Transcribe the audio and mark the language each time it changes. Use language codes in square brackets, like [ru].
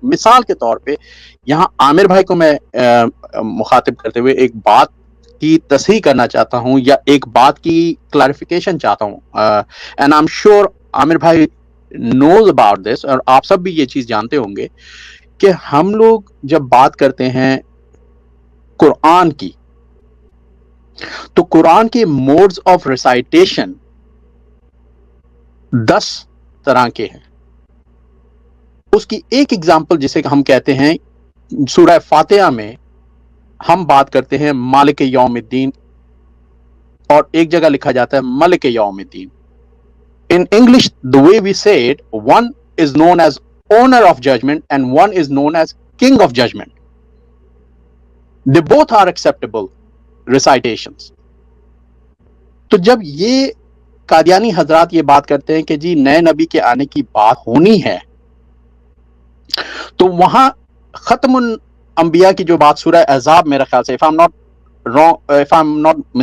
[hi] मिसाल के तौर पे यहाँ आमिर भाई को मैं मुखातिब करते हुए एक बात की तस्हीह करना चाहता हूँ, या एक बात की क्लैरिफिकेशन चाहता हूँ, [en] and I am sure Aamir भाई knows about this, [hi] और आप सब भी ये चीज जानते होंगे कि हम लोग जब बात करते हैं कुरान की, तो कुरान के मोड्स ऑफ रिसाइटेशन 10 तरह के हैं। उसकी एक एग्जांपल जिसे हम कहते हैं, सूरह फातिहा में हम बात करते हैं मालिक यौमिद्दीन, और एक जगह लिखा जाता है Malik यौमिद्दीन। [en] In English, the way we say it, one is known as owner of judgment and one is known as king of judgment. They both are acceptable recitations. [hi] तो जब ये कादियानी हजरात ये बात करते हैं कि जी नए नबी के आने की बात होनी है, तो वहां खत्मुल अंबिया की जो बात सूरह अहज़ाब मेरे ख्याल से, [en] if I'm not